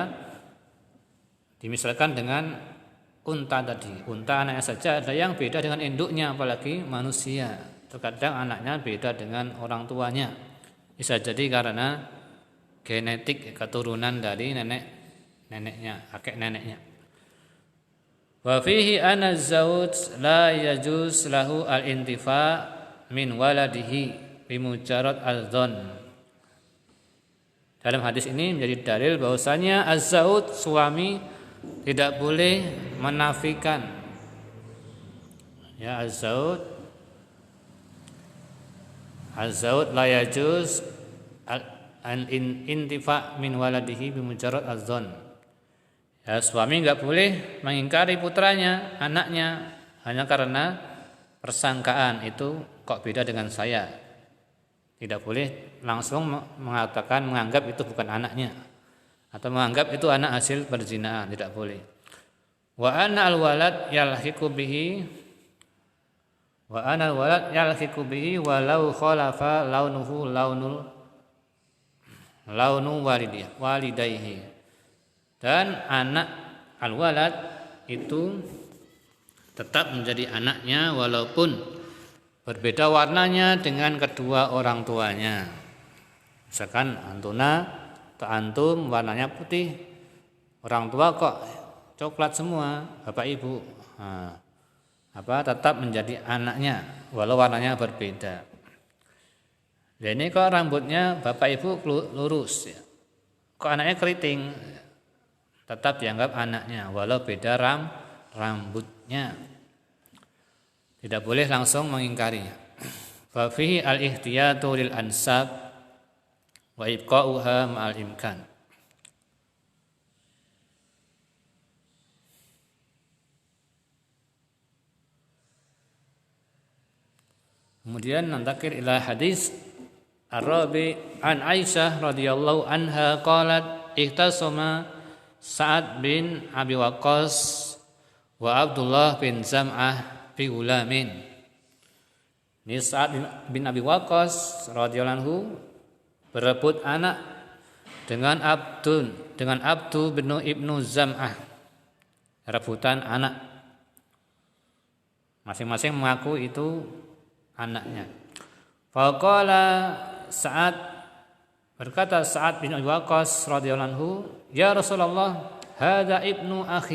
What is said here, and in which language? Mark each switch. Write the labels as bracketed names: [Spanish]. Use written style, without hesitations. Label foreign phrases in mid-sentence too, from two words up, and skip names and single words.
[Indonesian] Dimisalkan dengan unta tadi. Unta anaknya saja ada yang beda dengan induknya, apalagi manusia. Terkadang anaknya beda dengan orang tuanya. Bisa jadi karena genetik, keturunan dari neneknya, kakek neneknya. [Arabic] وفيه أن الزوج لا يجوز له الانتفاء من ولده بمجرد الظن. [Indonesian] Dalam hadis ini menjadi dalil bahwasanya az-zawj suami tidak boleh menafikan ya [Arabic] الزوج لا يجوز الانتفاء من ولده بمجرد الظن. [Indonesian] Ya, suami enggak boleh mengingkari putranya, anaknya hanya karena persangkaan itu kok beda dengan saya. Tidak boleh langsung mengatakan, menganggap itu bukan anaknya atau menganggap itu anak hasil perzinahan, tidak boleh. [Arabic] وأن الولد يلحق به ولو خالف لونه والديه. [Indonesian] Dan anak al-walad itu tetap menjadi anaknya walaupun berbeda warnanya dengan kedua orang tuanya. Misalkan antuna atau antum warnanya putih, orang tua kok coklat semua, bapak ibu, tetap menjadi anaknya walau warnanya berbeda. Dan ini kok rambutnya bapak ibu lurus, kok anaknya keriting, tetap dianggap anaknya walau beda rambutnya. Tidak boleh langsung mengingkarinya. [Arabic] ففيه الاحتياط للأنساب وإبقاؤها مع الإمكان. Kemudian ننتقل إلى حديث الربيع عن عائشة رضي الله عنها قالت اختصم سعد بن أبي وقاص وعبد الله بن زمعة في غلام. [Indonesian] Ini Sa'ad bin Abi Waqqas [Arabic] رضي الله عنه [Indonesian] berebut anak dengan Abdu bin Ibnu Zam'ah. Rebutan anak. Masing-masing mengaku itu anaknya. [Arabic] فقال سعد, berkata Sa'ad bin Abi Waqqas رضي الله عنه، "يا رسول الله، هذا ابن أخي."